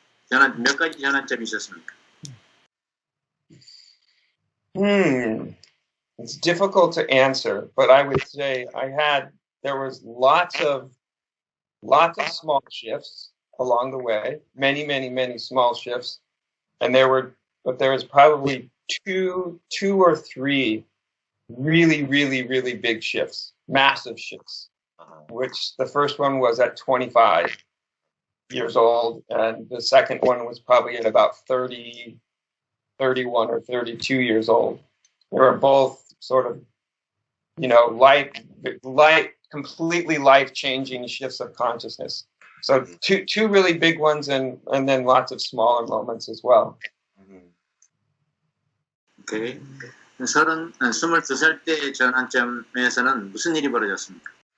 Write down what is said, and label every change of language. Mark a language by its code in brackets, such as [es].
[ko] 몇 가지 전환점이 있었습니까? [en] It's difficult to answer, but I would say there was lots of small shifts along the way, many small shifts, and there was probably two or three really big shifts, massive shifts, which the first one was at 25 years old, and the second one was probably at about 30, 31 or 32 years old. They were both sort of, completely life-changing shifts of consciousness. So two really big ones, and then lots of smaller moments as well. Okay. [ko] 22살 때 전환점에서는 무슨 일이 벌어졌습니까?